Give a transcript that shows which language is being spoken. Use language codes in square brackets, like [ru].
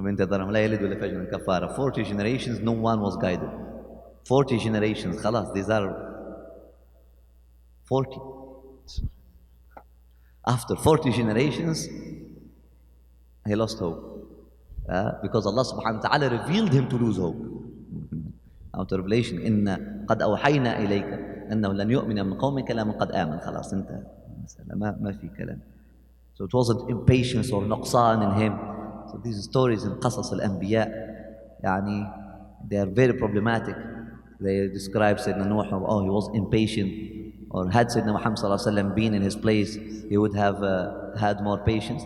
[en] 40 generations, no one was guided. 40 generations, khalas, these are 40. After 40 generations, he lost hope. Because Allah subhanahu wa ta'ala revealed him to lose hope. Out of Revelation, [ar] إن قد أوحينا إليك أنه لن يؤمن من قومك إلا من قد آمن. خلاص انتهى. ما في كلام. [en] So it wasn't impatience or نقصان in him. So these stories in [ar] قصص الأنبياء يعني [en] they are very problematic. They describe Sayyidina Nuh, oh, he was impatient, or had Sayyidina Muhammad sallallahu alaihi wasallam been in his place, he would have had more patience.